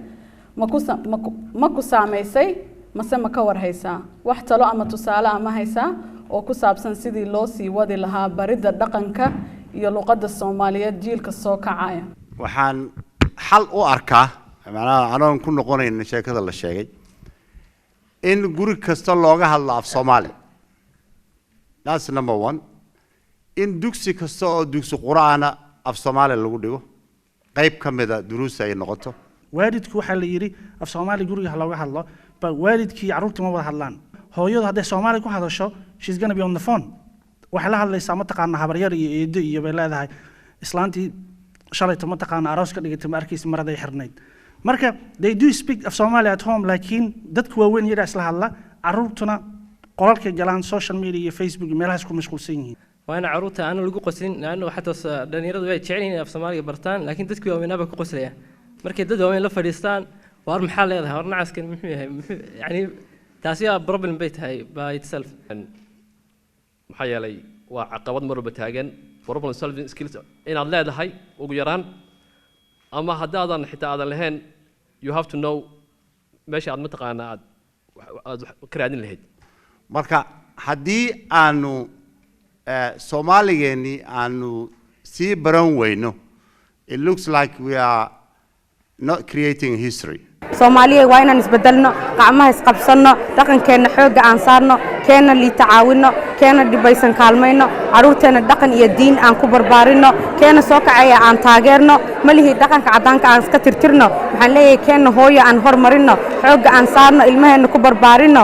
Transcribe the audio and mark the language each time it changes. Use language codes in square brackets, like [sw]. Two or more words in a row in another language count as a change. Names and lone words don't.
[so] ma ku saameysay mase ma ka warhaysaa wax talo ama tusaale ama haysaa oo ku saabsan sidii loo sii wadi lahaa baridda dhaqanka iyo luqadda Soomaaliyeed jiilka soo kacaya waxaan xal u arkaa macnaha anoon ku noqonayn sheekada la sheegay in guri kasta looga hadlo af Soomaali [en] that's number 1 [so] in dugsi kasta oo dugsi quraana af Soomaali lagu dhigo qayb kamida duruus ay noqoto waalidku waxa la yiri af Soomaali guriga looga hadlo ba waalidkii caruurta ma wada hadlaan hooyadu haday Soomaali ku hadasho [en] she's going to be on the phone [so] waxa la hadlaysaa ma taqaan habaryar iyo eedo iyo bay leedahay islaantii shalayto ma taqaan aroos ka dhigtay markiis maraday xirnayd marka [en] they do speak of Somali at home [so] laakiin dadku waa weyn yara isla hadla caruurtuna qolalka galaan [en] social media [so] iyo Facebook meelahaas ku mashquulsan yihiin waana caruurta aan lagu qoslin laano xataa dhalinyaradu way jecel yihiin af Soomaaliga bartaan laakiin dadku waa weynaba ku qoslaya markay dad waaweyn la fadhiistaan war maxaa leedahay war nacaskan muxuu yahay yani taasi waa problem bay tahay [en] by itself [so] maxaa yeelay waa caqabad mar walba taagan [en] problem solving skills [so] inaad leedahay ugu yaraan ama haddaadan xitaa aadan lahayn [en] you have to know [so] meesha aad mataqaana aad ka raadin lahayd marka haddii aanu Soomaaligeeni aanu sii baran weyno [en] it looks like we are not creating history [so] Soomaaliya waa inaan isbedelno gacmaha isqabsano dhaqankeena xooga aan saarno keena liita caawino keena dhibaysan kaalmayno caruurteena dhaqan iyo diin aan ku barbaarino keena soo kacaya aan taageerno malihi dhaqanka cadaanka aan iska tirtirno waxaan leeyahay keena hooyo aan hormarino xooga aan saarno ilmaheena ku barbaarino